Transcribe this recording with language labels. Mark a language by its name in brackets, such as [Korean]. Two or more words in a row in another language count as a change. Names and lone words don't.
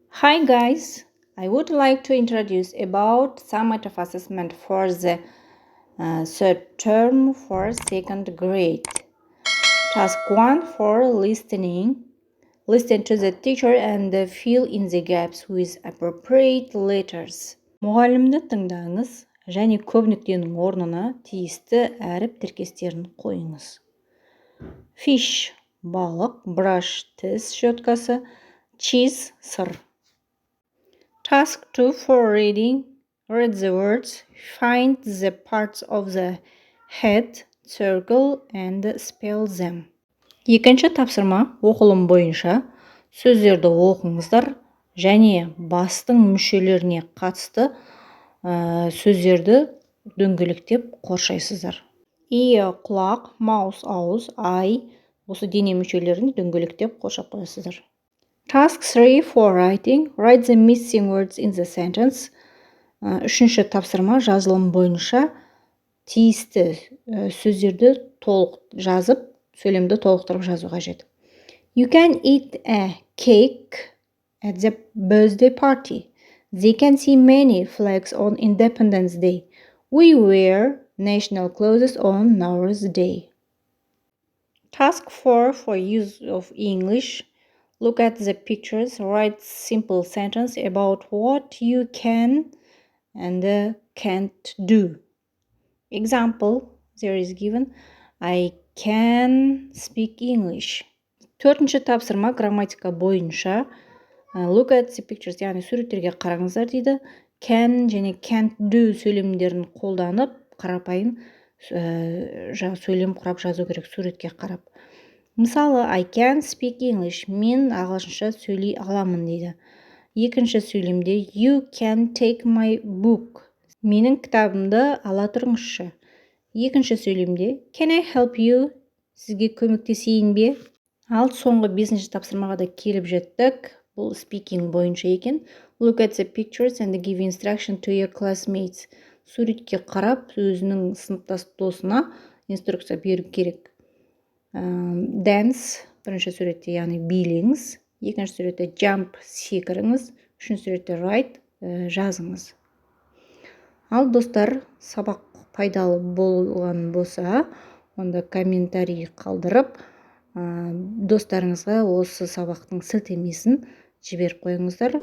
[English] Hi guys, I would like to introduce about summative assessment for the third term for second grade. Task 1 for listening. Listen to the teacher and fill in the gaps with appropriate letters. [Kazakh] Мұғалімді тыңдаңыз және көп нүктенің орнына тиісті әріп тіркестерін қойыңыз. Fish – балық, brush – тіс щеткасы, cheese – сыр. [English] Task 2 for reading. Read the words, find the parts of the head, circle and spell them. [Kazakh] Екінші тапсырма оқылым бойынша сөздерді оқыңыздар және бастың мүшелеріне қатысты сөздерді дөңгелектеп қоршайсыздар. Ие – құлақ, маус – ауыз, ай – осы дене мүшелерін дөңгелектеп қоршап қоясыздар. [English] Task 3 for writing. Write the missing words in the sentence. [Kazakh] Үшінші тапсырма жазылым бойынша тиісті сөздерді толық жазып, сөйлемді толықтырып жазу қажет. [English] You can eat a cake at the birthday party. They can see many flags on Independence Day. We wear national clothes on our day. Task 4 for use of English. Look at the pictures, write simple sentence about what you can and can't do. Example, there is given, I can speak English. [Kazakh] Төртінші тапсырма грамматика бойынша. [English] Look at the pictures, [Kazakh] яғни суреттерге қараңыздар дейді. Can және [English] can't do [Kazakh] сөйлемдерін қолданып, қарапайым сөйлем құрап жазу керек суретке қарап. Мысалы, [English] I can speak English. [Kazakh] Мен ағылшынша сөйлей аламын дейді. Екінші сөйлемде [English] You can take my book. [Kazakh] Менің кітабымды ала тұрыңызшы. Екінші сөйлемде [English] Can I help you? [Kazakh] Сізге көмектесейін бе? Ал соңғы 5-ші тапсырмаға да келіп жеттік. Бұл speaking бойынша екен. [English] Look at the pictures and give instruction to your classmates. [Kazakh] Суретке қарап, өзінің сыныптас досына инструкция беру керек. Dance, бірінші суретте, яғни билеңіз. Екінші суретте jump, секіріңіз. Үшінші суретте write, жазыңыз. Ал достар, сабақ пайдалы болған болса, онда комментарий қалдырып, достарыңызға осы сабақтың сілтемесін жіберіп қойыңыздар.